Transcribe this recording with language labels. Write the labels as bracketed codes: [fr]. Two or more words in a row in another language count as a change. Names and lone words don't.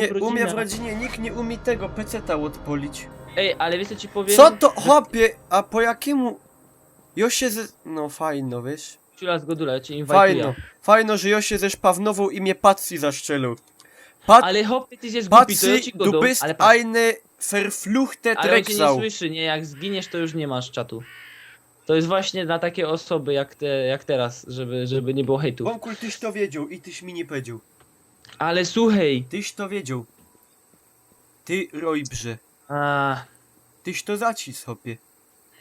[szl] rodzinie nikt nie umie tego peceta odpolić. Ej, ale wiesz co ci powiem? Co to, hopie, a po jakiemu... Jo się ze... No fajno, wiesz? Ciula z Godula, ja cię Fajno, inwajtuję. fajno, że jo się ze szpawnową i mnie Patsy zaszczelił. Ale hopie, ty jest głupi, to ja Patsy, ci go [de] du [szl] dam, [de] bist [szl] ale patrz, [de] eine verfluchte [szl] ale on cię nie [de] Drecksau. [szl] słyszy, nie? Jak zginiesz, to już nie masz czatu. To jest właśnie dla takie osoby jak teraz, żeby nie było hejtu. Bąkul, tyś to wiedział i tyś mi nie powiedział. Ale słuchaj, Tyś to wiedział. Ty, Rojbrze. a, Tyś to zacis, hopie.